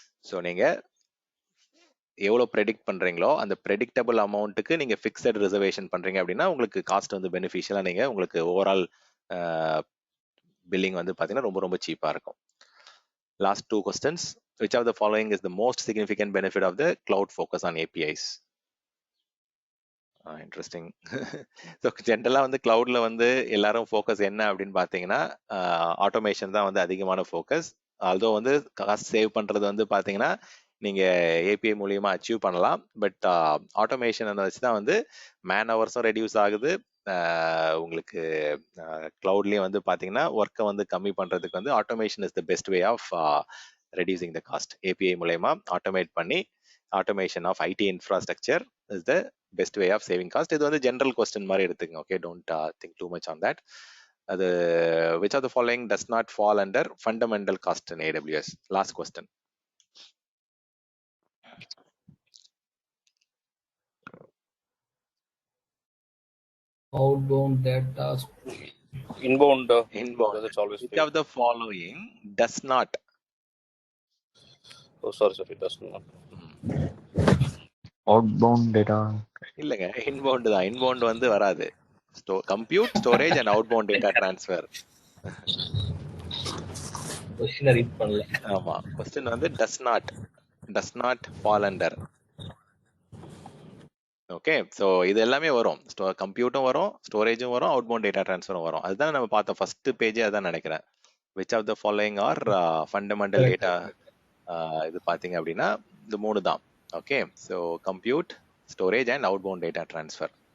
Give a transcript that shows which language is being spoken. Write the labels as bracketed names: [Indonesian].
[Tamil] So நீங்க எவ்வளோ predict பண்றீங்களோ அந்த ப்ரெடிக்டபிள் அமௌண்ட்டுக்கு நீங்க ஃபிக்ஸட் ரிசர்வேஷன் பண்றீங்க அப்படின்னா உங்களுக்கு காஸ்ட் வந்து பெனிஃபிஷியலா நீங்க உங்களுக்கு ஓவரால் பில்லிங் வந்து பாத்தீங்கன்னா ரொம்ப ரொம்ப சீப்பா இருக்கும். [English] Last two questions. Which of the following is the most significant benefit of the cloud focus on APIs? [Tamil] Interesting. So ஜென்ரலாக வந்து கிளவுட்ல வந்து எல்லாரும் ஃபோக்கஸ் என்ன அப்படின்னு பார்த்தீங்கன்னா ஆட்டோமேஷன் தான் வந்து அதிகமான ஃபோக்கஸ். ஆல்தோ வந்து காஸ்ட் சேவ் பண்ணுறது வந்து பார்த்தீங்கன்னா நீங்கள் ஏபிஐ மூலியமாக அச்சீவ் பண்ணலாம். பட் ஆட்டோமேஷன் வச்சு தான் வந்து மேன் ஹவர்ஸும் ரெடியூஸ் ஆகுது. உங்களுக்கு கிளவுட்லேயும் வந்து பார்த்தீங்கன்னா ஒர்க்கை வந்து கம்மி பண்ணுறதுக்கு வந்து automation is the best way of reducing the cost. API மூலயமா ஆட்டோமேட் பண்ணி [English] automation of IT infrastructure is the best way of saving cost. [Tamil] இது வந்து general question மாதிரி எடுத்துங்க. [English] Okay, don't think too much on that. அது which of the following does not fall under fundamental cost in AWS? Last question. Outbound data. Inbound. Inbound. Because it's always Which free. of the following does not? Oh, sorry, it does not. Outbound data. [Tamil] இல்லைங்க, inbound தான். Inbound வந்து வராது. Compute, storage and outbound data transfer. கொஸ்டினை read பண்ணல. ஆமா, question வந்து [English] does not fall under. [Tamil] Okay, so இது எல்லாமே வரும். கம்ப்யூட்டும் வரும், ஸ்டோரேஜும் வரும், அவுட்பவுண்ட் டேட்டா ட்ரான்ஸ்ஃபரும் வரும். அதுதான் நம்ம பார்த்தோம் ஃபர்ஸ்ட் பேஜே, அதான் நினைக்கிறேன். Which of the following R fundamental data? இது பார்த்தீங்க அப்படின்னா இந்த 3 தான். Okay, so compute, storage and outbound data transfer.